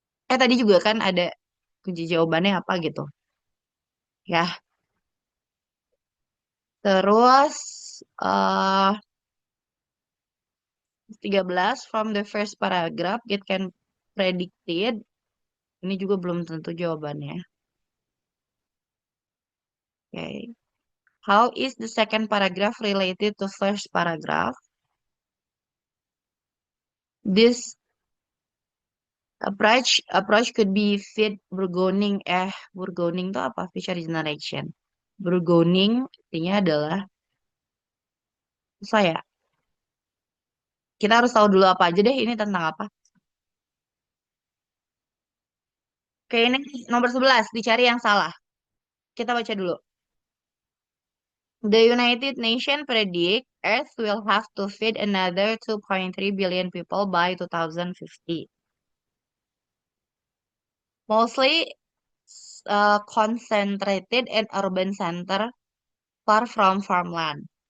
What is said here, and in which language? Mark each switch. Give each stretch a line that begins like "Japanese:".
Indonesian: Tadi juga kan ada kunci jawabannya apa gitu.
English: Ya, terus eh 13 from the first paragraph it can predicted.
Indonesian: Ini juga belum tentu jawabannya. Oke.
English: How is the second paragraph related to first paragraph? This approach could be feed burgeoning itu apa? Future generation.
Indonesian: Burgeoning artinya adalah saya. Kita harus tahu dulu apa aja deh ini tentang apa. Oke, ini nomor 11 dicari yang salah. Kita baca dulu.
English: The United Nations predict Earth will have to feed another 2.3 billion people by 2050. Mostly concentrated in urban center far from farmland.